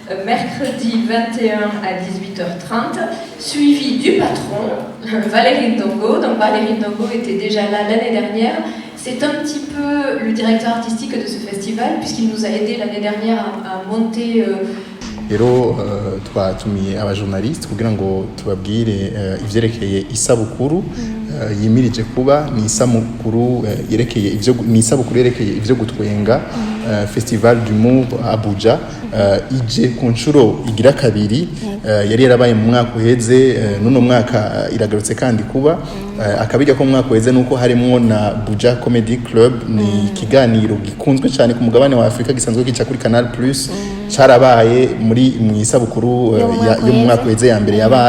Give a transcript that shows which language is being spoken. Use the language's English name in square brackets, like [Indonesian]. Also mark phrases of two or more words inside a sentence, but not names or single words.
[French] mercredi 21 à 18h30, suivi du patron, Valérie Ndongo. Donc Valérie Ndongo était déjà là l'année dernière. C'est un petit peu le directeur artistique de ce festival, puisqu'il nous a aidé l'année dernière à monter... [Rundi] Rero twatumiye abajournaliste kugira ngo tubabwire ivyerekeye isabukuru yimirije kuba ni isabukuru yerekeye ivyo gutwenga [French] Festival d'humour [Rundi] Abuja ije ku nshuro igira kabiri yari yarabaye mu mwaka uheze nuno mwaka iragarutse kandi kuba akabijya ko mu mwaka uheze nuko harimo na Abuja Comedy Club ni kiganiro gikunzwe cyane ku mugabane wa Afrika gisanzwe gica kuri Canal Plus cyarabaye muri mu isabukuru yo mu mwaka uheze ya mbere yabaye